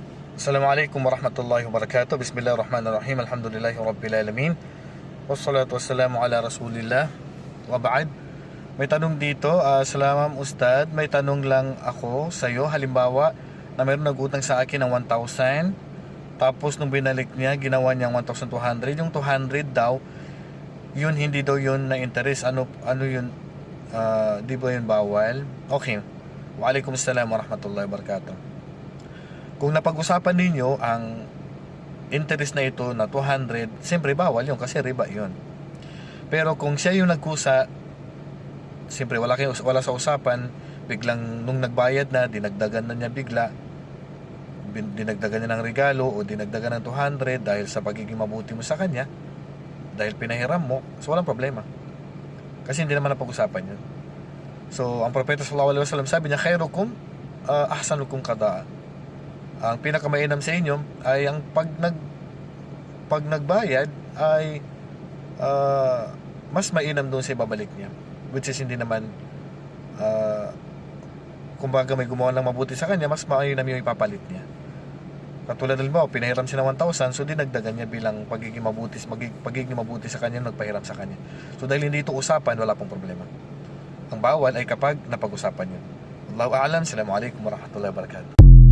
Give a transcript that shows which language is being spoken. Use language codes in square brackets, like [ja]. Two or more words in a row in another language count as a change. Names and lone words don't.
[ar] السلام عليكم ورحمة الله وبركاته بسم الله الرحمن الرحيم الحمد لله رب العالمين. والصلاة والسلام على رسول الله. وبعد. [tl] May tanong dito, salamam ustad, may tanong lang ako sa iyo. Halimbawa, na mayroong nag-utang sa akin ng 1,000, tapos nung binalik niya, ginawa niyang 1,200. Yung 200 daw, yun hindi daw yun na interest. Ano yun? Di ba yun bawal? Okay. [ar] وعليكم السلام ورحمة الله وبركاته. [tl] Kung napag-usapan ninyo ang interest na ito na 200, siyempre bawal yun kasi riba yun. Pero kung siya yung nagkusa, siyempre wala sa usapan, biglang nung nagbayad na, dinagdagan na niya bigla, dinagdagan niya ng regalo o dinagdagan ng 200 dahil sa pagiging mabuti mo sa kanya, dahil pinahiram mo, so walang problema. Kasi hindi naman napag-usapan yun. So, ang propeta [ar] صلى الله عليه وسلم [tl] sabi niya, [ar] خيركم أحسنكم قضاء. [tl] Ang pinakamainam sa inyo ay ang pag nagbayad ay mas mainam doon sa ibabalik niya, [en] which is [tl] hindi naman kumbaga may gumawa ng mabuti sa kanya, mas mainam yung ipapalit niya. Katulad ng mo, pinahiram siya ng 1,000, so dinagdagan niya bilang pagiging mabuti sa kanya, nagpahiram sa kanya. So dahil hindi ito usapan, wala pong problema. Ang bawal ay kapag napag-usapan yun. [ar] الله أعلم. السلام عليكم ورحمة الله وبركاته.